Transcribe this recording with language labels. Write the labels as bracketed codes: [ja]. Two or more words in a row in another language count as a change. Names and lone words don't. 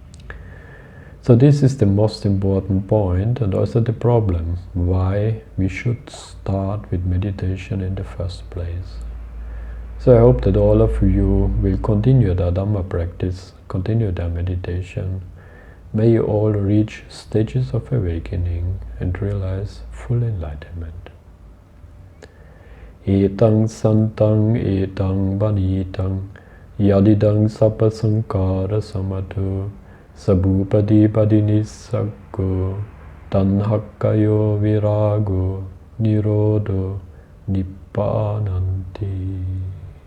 [en] So So this is the most important point and also the problem, why we should start with meditation in the first place. So I hope that all of you will continue their Dhamma practice, continue their meditation. May you all reach stages of awakening and realize full enlightenment. [pi] Etang santang etang vanitang yadidang sapasankara samatu sabupadi padinisakko tanhakkayo virago nirodo nippananti.